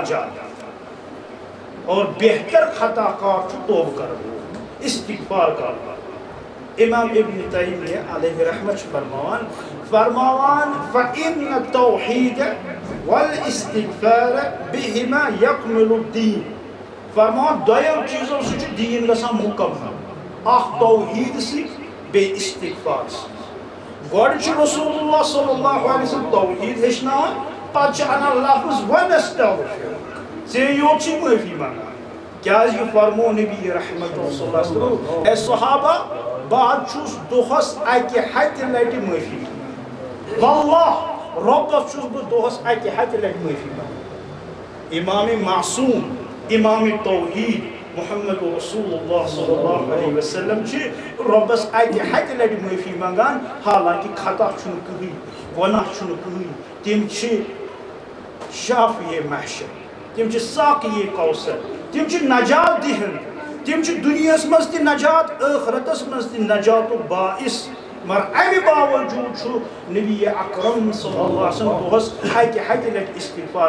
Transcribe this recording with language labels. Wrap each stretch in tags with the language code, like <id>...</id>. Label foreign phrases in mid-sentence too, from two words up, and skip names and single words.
<ks>زیادٕ اور بہتر خطا کار چھُ توبہٕ کرن وول استغفار کرن وول امام ابن تیمیہ علیہ رحمت چھُ فرماوان</ks> <ar>فإن التوحید والاستغفار بهما يكمل الدين</ar> <ks>فرمان دویم چیزوں سے دین گژھان مکمل اخ توحید سی بے استغفار سی گۄڈٕ چھُ</ks> <ar>رسول اللہ صلی اللہ علیہ وسلم</ar> <ks>توحید ہیٚچھناوان پتہٕ چھُ انان لفظ ونستغفر ژےٚ یوت چھُے معٲفی منگان کیازِ یہِ فرمو نبی رحمت</ks> <ar>صلی اللہ علیہ وسلم</ar> <ks>اے صحابہ بہٕ چھُس دۄہس اکہِ ہتہِ لٹہِ معٲفی منگان واللہ رۄبس چھُس بہٕ دۄہس اکہِ ہتہِ لٹہِ معٲفی منگان امام معصوم امام توحید</ks> <ar>محمد رسول اللہ صلی اللہ علیہ وسلم</ar> <ks>چھ ربس اکہ ہتہِ لٹہِ معافی منگان حالانکہ خطا چھُنہٕ کٕہٕنۍ گۄناہ چھُنہٕ کٕہٕنۍ تِم چھِ شافیے محشر تِم چھِ ساقیے کوثر تِم چھِ نجات دِہنٛد تِم چھِ دُنیاہس منٛز تہِ نجات ٲخرتس منٛز تہِ نجاتُک باعث مگر امہِ باوجوٗد چھُ نبی اکرم</ks> <ar>صلی اللہ علیہ وسلم</ar> <ks>دۄہس اکہِ ہتہِ لٹہِ استغفار</ks>